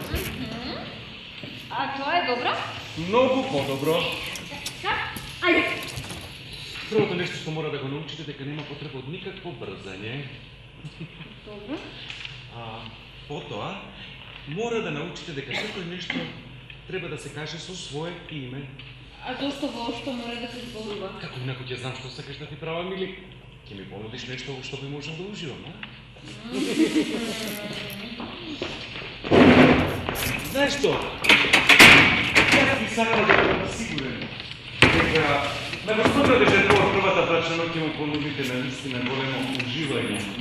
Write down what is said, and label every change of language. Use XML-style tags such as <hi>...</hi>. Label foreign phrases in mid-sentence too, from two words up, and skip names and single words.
<sr>A to je dobro?</sr> <mk>Многу подобро. Ајде. Првото нешто што мора да го научите дека нема потреба од никакво брзање. Dobro. Потоа, мора да научите дека секој нешто треба да се каже со свое име. А доста воопшто мора да се zborува. Како инаку ќе знам што сакаш да ти правам или ќе ми понудиш нешто во што би можел да уживам, а? Знаеш што? Јас би сакал да бидам сигурен дека на Господа Дежетова првата брачна ноќ ќе му понудите на вистина големо уживање.</mk>